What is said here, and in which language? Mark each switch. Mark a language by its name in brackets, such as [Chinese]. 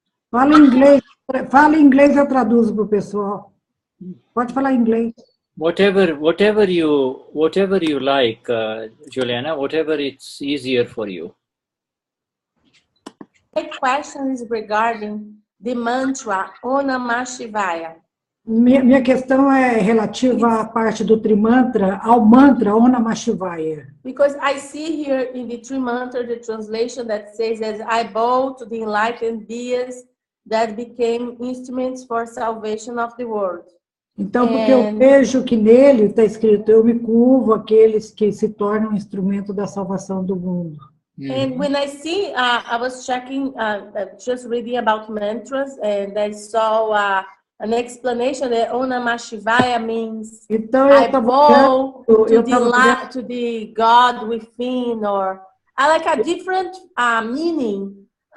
[Portuguese] Fala em inglês, eu traduzo para o pessoal. Pode falar em inglês. [English] Whatever you like, Juliana, whatever it's easier for you. My question is regarding the mantra Namah Shivaya. [Portuguese] Minha questão é relativa à parte do Trimantra, ao mantra Namah Shivaya. [English] Because I see here in the Trimantra the translation that says that I bow to the enlightened beings that became instruments for salvation of the world. [Portuguese] Então, porque eu vejo que nele está escrito, eu me curvo àqueles que se tornam instrumento da salvação do mundo. [English] And when I see, I was checking, just reading about mantras, and I saw an explanation that Namah Shivaya means [Portuguese] então, [English] I bow to the God within, or I like a different meaning.